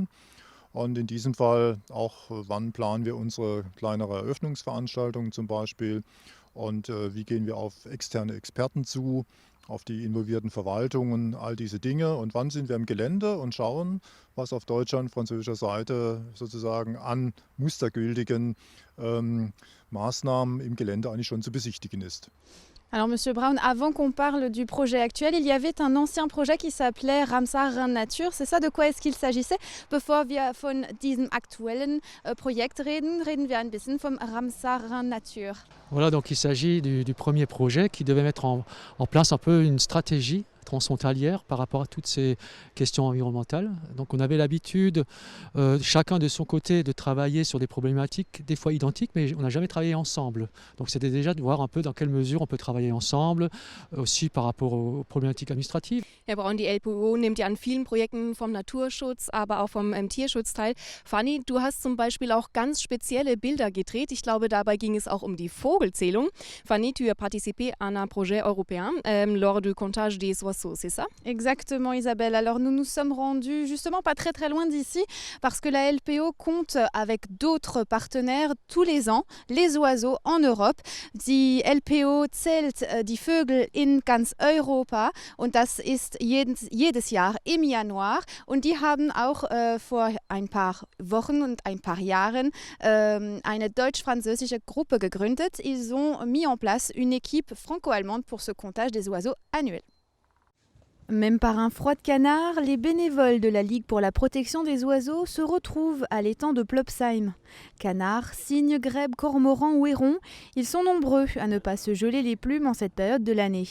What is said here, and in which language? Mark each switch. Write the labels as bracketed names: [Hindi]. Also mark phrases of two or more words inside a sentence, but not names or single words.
[German] Und in diesem Fall auch, wann planen wir unsere kleinere Eröffnungsveranstaltungen zum Beispiel und wie gehen wir auf externe Experten zu, auf die involvierten Verwaltungen, all diese Dinge. Und wann sind wir im Gelände und schauen, was auf deutscher und französischer Seite sozusagen an mustergültigen Maßnahmen im Gelände eigentlich schon zu besichtigen ist. [French] Alors Monsieur Braun, avant qu'on parle du projet actuel, il y avait un ancien projet qui s'appelait Ramsar Natur. C'est ça, de quoi est-ce qu'il s'agissait? [German] Bevor wir von diesem aktuellen Projekt reden, reden wir ein bisschen vom Ramsar Natur. [French] Voilà, donc il s'agit du premier projet qui devait mettre en place un peu une stratégie transfrontalière par rapport à toutes ces questions environnementales. Donc on avait l'habitude, chacun de son côté, de travailler sur des problématiques des fois identiques, mais on n'a jamais travaillé ensemble. Donc c'était déjà de voir un peu dans quelle mesure on peut travailler ensemble, aussi par rapport aux problématiques administratives. [German] Herr Braun, die LPO nimmt ja an vielen Projekten vom Naturschutz, aber auch vom Tierschutz teil. Fanny, du hast zum Beispiel auch ganz spezielle Bilder gedreht. Ich glaube, dabei ging es auch um die Vogelzählung. [French] Fanny, tu as participé à un projet européen lors du comptage des oiseaux, c'est ça? Exactement, Isabelle. Alors nous nous sommes rendus justement pas très très loin d'ici parce que la LPO compte avec d'autres partenaires tous les ans les oiseaux en Europe. [German] Die LPO zählt die Vögel in ganz Europa und das ist jedes Jahr im Januar. Und die haben auch vor ein paar Wochen und ein paar Jahren eine deutsch-französische Gruppe gegründet. [French] Ils ont mis en place une équipe franco-allemande pour ce comptage des oiseaux annuel. Même par un froid de canard, les bénévoles de la Ligue pour la protection des oiseaux se retrouvent à l'étang de Plopsheim. Canards, cygnes, grèbes, cormorans ou hérons, ils sont nombreux à ne pas se geler les plumes en cette période de l'année.